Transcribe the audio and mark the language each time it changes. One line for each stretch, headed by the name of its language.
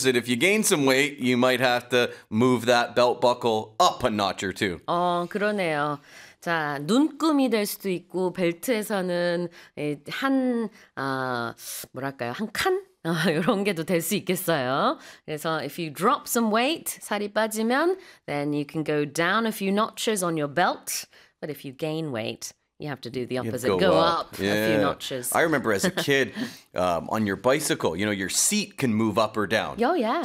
English: And if you gain some weight, you might have to move that belt buckle up a notch or two.
Korean: 그러네요. 자, 눈금이 될 수도 있고 벨트에서는 한 뭐랄까요? 한 칸? 이런 게도 될 수 있겠어요. 그래서
English: if you drop some weight,
Korean: 살이 빠지면
English: then you can go down a few notches on your belt. But if you gain weight, you have to do the opposite. Go up, a few notches. I remember as a kid, on your bicycle, you know, your seat can move up or down. Oh, yeah.